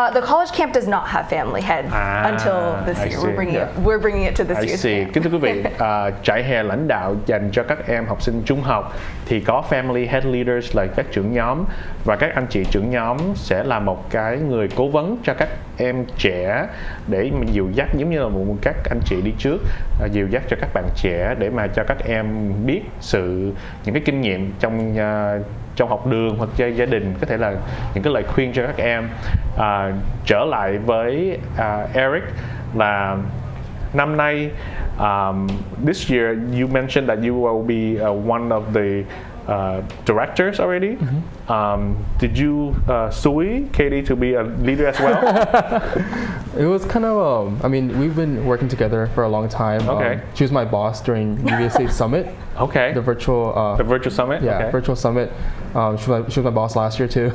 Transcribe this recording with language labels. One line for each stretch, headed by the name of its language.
English: The college camp does not have family heads until this year. We're bringing it to this year's camp.
Vietnamese: Kính thưa quý vị, trại hè lãnh đạo dành cho các em học sinh trung học thì có family head leaders là các trưởng nhóm, và các anh chị trưởng nhóm sẽ là một cái người cố vấn cho các em trẻ để mà dìu dắt, giống như là một các anh chị đi trước dìu dắt cho các bạn trẻ để mà cho các em biết những cái kinh nghiệm trong học đường hoặc chơi gia đình, có thể là những cái lời khuyên cho các em. Trở lại với Eric là năm nay,
English: this year you mentioned that you will be one of the directors already. Did you sway Katie to be a leader as well? It was kind of, I mean, we've been working together for a long time. Okay. She was my boss during UBC Summit, Okay. the virtual, The virtual summit. yeah, Okay. virtual summit. She was my boss last year too.